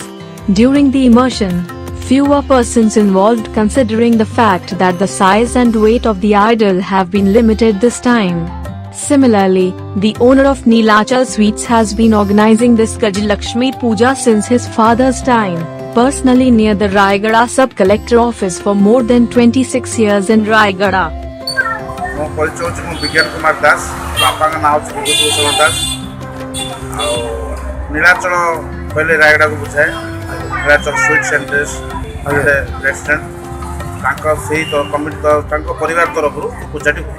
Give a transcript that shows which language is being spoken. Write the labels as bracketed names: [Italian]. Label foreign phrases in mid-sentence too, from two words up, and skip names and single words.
[English] During the immersion, fewer persons involved considering the fact that the size and weight of the idol have been limited this time. Similarly, the owner of Neelachal Sweets has been organizing this Gajalakshmi Puja since his father's time, personally near the Raigada Sub-Collector Office for more than 26 years in Raigada. [Odia] ମୋ ପରିଚୟ ହେଉଛି ମୁଁ ବିଜ୍ଞାନ କୁମାର ଦାସ, ବାପାଙ୍କ ନାଁ ହେଉଛି ବିଭୂତିଭୂଷଣ ଦାସ। ଆଉ ନୀଳାଚଳ କହିଲେ ରାୟଗଡ଼ାକୁ ବୁଝାଏ। ନୀଳାଚଳ ସୁଇଟ୍ସ ଆଣ୍ଡ ଡ୍ରେସ୍ ଗୋଟେ ରେଷ୍ଟୁରାଣ୍ଟ, ତାଙ୍କ ସେଇ କମିଟି ତାଙ୍କ ପରିବାର ତରଫରୁ ପୂଜାଟି ହୁଏ।